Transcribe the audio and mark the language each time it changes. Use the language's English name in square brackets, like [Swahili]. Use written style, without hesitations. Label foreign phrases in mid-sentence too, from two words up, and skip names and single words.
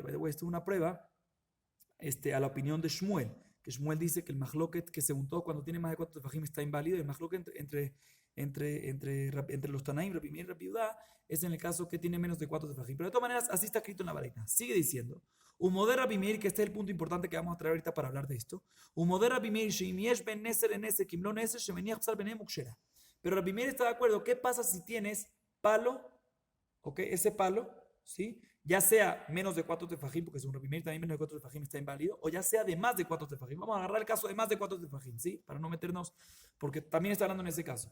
[Spanish] Esto es una prueba a la opinión de Shmuel, que Shmuel dice que el mahloket, que según todos, cuando tiene más de 4 tefajim está inválido, y el mahloket entre los Tanaim, Rabbi Meir y Rabbi Yehuda, es en el caso que tiene menos de 4 tefajim. Pero de todas maneras, así está escrito en la baraita. Sigue diciendo, [Hebrew] ומודה רבי מאיר, [Spanish] que este es el punto importante que vamos a traer ahorita para hablar de esto. [Hebrew] ומודה רבי מאיר שאם יש בין נסר לנסר כמלוא נסר שמניח פסל ביניהן וכשרה. [Spanish] Pero Rabbi Meir está de acuerdo. ¿Qué pasa si tienes palo? ¿Ok? Ese palo, ¿sí? Ya sea menos de 4 tefajim, porque según Rabbi Meir también menos de 4 tefajim está inválido, o ya sea de más de 4 tefajim. Vamos a agarrar el caso de más de 4 tefajim, ¿sí? Para no meternos, porque también está hablando en ese caso.